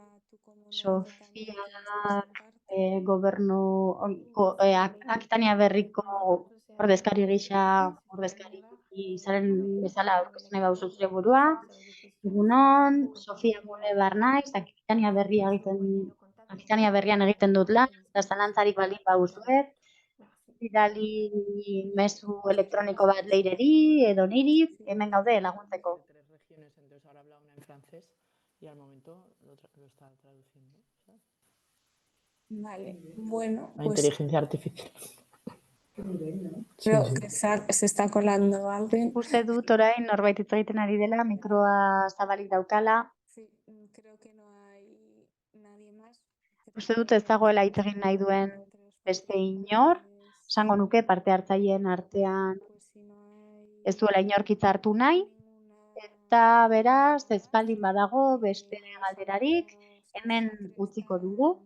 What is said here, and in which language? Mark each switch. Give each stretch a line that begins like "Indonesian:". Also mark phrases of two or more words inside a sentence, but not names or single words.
Basque: Sofiak Akitania Berriko ordezkari gisa, ordezkari izaren bezala aurkeztu nahi bauzu zure burua. Egunon, Sofia Mulebar naiz, Akitania Berrian egiten dut lan, eta zalantzarik baldin baduzuet, bidali mezu elektroniko bat leireri edo niri, hemen gaude laguntzeko.
Spanish: Y al momento lo está traduciendo. ¿Sabes? Vale, bueno. La inteligencia artificial. Creo que se está colando alguien.
Basque: Uste dut orain norbait hitz egiten ari dela, mikroa zabalik daukala. Uste dut ez dagoela hitz egin nahi duen beste inor, esango nuke parte hartzaileen artean ez duela inork hitz hartu nahi, eta beraz ez baldin badago beste galderarik, hemen utziko dugu.